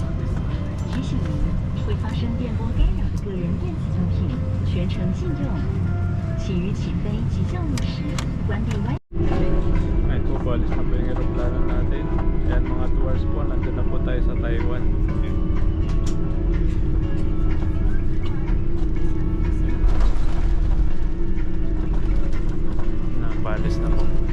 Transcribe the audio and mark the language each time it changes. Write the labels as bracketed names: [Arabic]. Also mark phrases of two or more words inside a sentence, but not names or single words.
[Chinese] 提醒您，会发生电波干扰的个人电子产品全程禁用。请于起飞及降落时关闭 Wi-Fi。 [Filipino] Ayun po, balis na po yung aeroplano natin. Ayan, mga 2 hours po. Nandun na po tayo sa Taiwan. Balis na po.